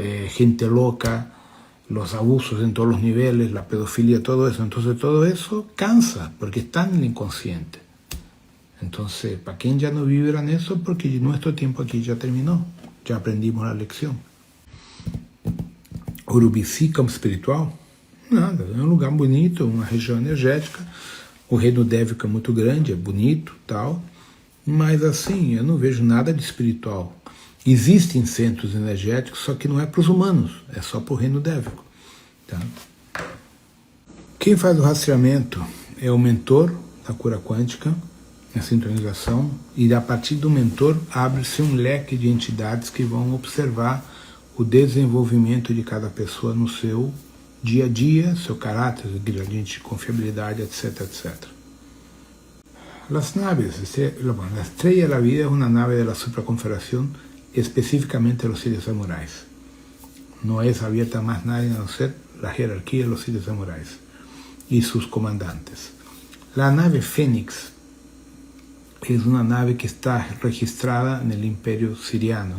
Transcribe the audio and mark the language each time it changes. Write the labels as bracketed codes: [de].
[es] Gente loca, los abusos en todos los niveles, la pedofilia, todo eso. Entonces todo eso cansa porque está en el inconsciente. Entonces, ¿para quién ya no vivirán eso? Porque nuestro tiempo aquí ya terminó, ya aprendimos la lección. [pt] Urubici, campo espiritual? Nada, é um lugar bonito, uma região energética, o reino dévico é muito grande, é bonito, tal, mas assim, eu não vejo nada de espiritual. Existem centros energéticos, só que não é para os humanos, é só para o reino dévico. Tá? Quem faz o rastreamento é o mentor da cura quântica, a sintonização, e a partir do mentor abre-se um leque de entidades que vão observar o desenvolvimento de cada pessoa no seu dia a dia, seu caráter, gradiente de confiabilidade, etc, etc. [es] Las naves, la estrella de la vida es una nave de la supraconfederación, específicamente los siete samuráis. No es abierta a más nadie a no ser la jerarquía de los siete samuráis y sus comandantes. La nave Fénix es una nave que está registrada en el Imperio Siriano.